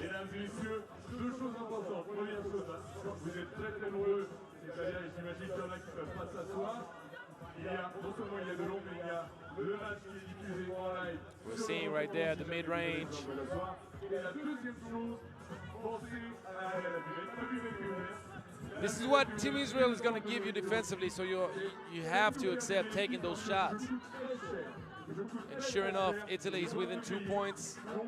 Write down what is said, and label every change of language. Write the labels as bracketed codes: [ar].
[fr] Mesdames et messieurs, deux choses importantes. Première chose, vous êtes très très nombreux, c'est-à-dire j'imagine qu'il y en a qui ne peuvent pas s'asseoir. Non seulement il y a de l'ombre, mais il y a le match qui est diffusé en live. [en] We're seeing right there the mid-range. [fr] Et la deuxième chose, pensez à la buvette. [en] This is what Team Israel is going to give you defensively, so you have to accept taking those shots. And sure enough, Italy is within 2 points.